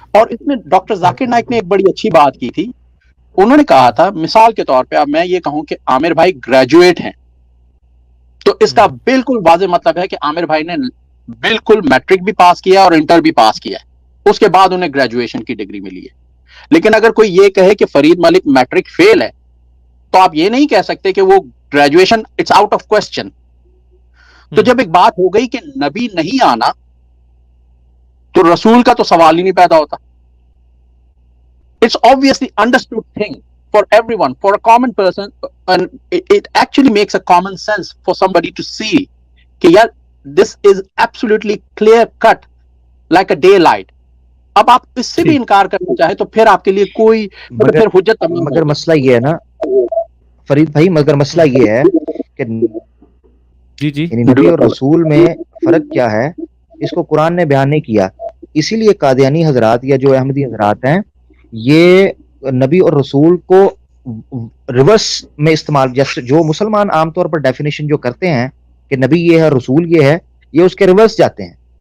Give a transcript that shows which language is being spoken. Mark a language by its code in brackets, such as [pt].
[ur] اور اس میں ڈاکٹر ذاکر نائک نے ایک بڑی اچھی بات کی تھی. انہوں نے کہا تھا مثال کے طور پہ, اب میں یہ کہوں کہ عامر بھائی گریجویٹ ہیں تو اس کا بالکل واضح مطلب ہے کہ عامر بھائی نے بالکل میٹرک بھی پاس کیا اور انٹر بھی پاس کیا ہے, اس کے بعد انہیں گریجویشن کی ڈگری ملی ہے. لیکن اگر کوئی یہ کہے کہ فرید ملک میٹرک فیل ہے تو آپ یہ نہیں کہہ سکتے کہ وہ graduation [en] It's out of question. [ur] تو جب ایک بات ہو گئی کہ نبی نہیں آنا تو رسول کا تو سوال ہی نہیں پیدا ہوتا. [en] It's obviously understood thing for everyone, for a common person, and it actually makes a common sense for somebody to see [ur] کہ یار [en] this is absolutely clear cut like a daylight. [ur] اب آپ اس سے بھی انکار کرنا چاہے تو پھر آپ کے لیے کوئی پھر حجت تمام. مگر مسئلہ یہ ہے نا فرید بھائی, مگر مسئلہ یہ ہے کہ یعنی نبی اور رسول میں فرق کیا ہے اس کو قرآن نے بیان نہیں کیا. اسی لیے قادیانی حضرات یا جو احمدی حضرات ہیں یہ نبی اور رسول کو ریورس میں استعمال, جیسے جو مسلمان عام طور پر ڈیفینیشن جو کرتے ہیں کہ نبی یہ ہے رسول یہ ہے, یہ اس کے ریورس جاتے ہیں.